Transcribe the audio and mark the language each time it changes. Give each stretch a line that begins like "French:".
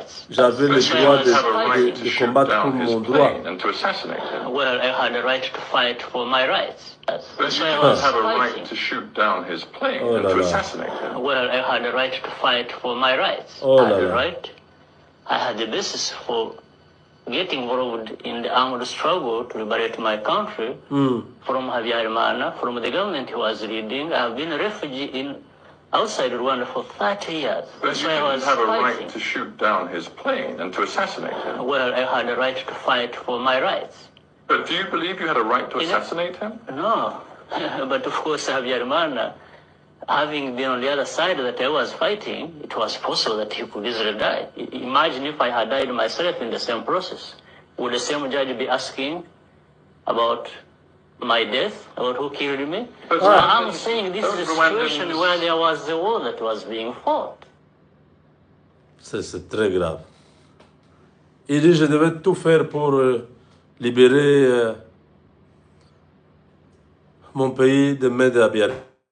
French: J'avais le droit de combattre pour mon droit.
English: Well, I had a right to fight for my rights. That's why I was fighting. To shoot down his plane and to assassinate him. Well, I had a right to fight for my rights. I had a right. I had the basis for getting involved in the armed struggle to liberate my country from Habyarimana, from the government he was leading. I have been a refugee outside Rwanda for 30 years. But you didn't have a right to shoot down his plane and to assassinate him. Well, I had a right to fight for my rights. But do you believe you had a right to assassinate him? No. But of course, Habyarimana, having been on the other side that I was fighting, it was possible that he could easily die. Imagine if I had died myself in the same process. Would the same judge be asking about my death, about who killed me? But I'm saying this is a situation where there was a war that was being fought.
French: C'est très grave. Il dit, je devais tout faire pour libérer mon pays de main de Habyarimana.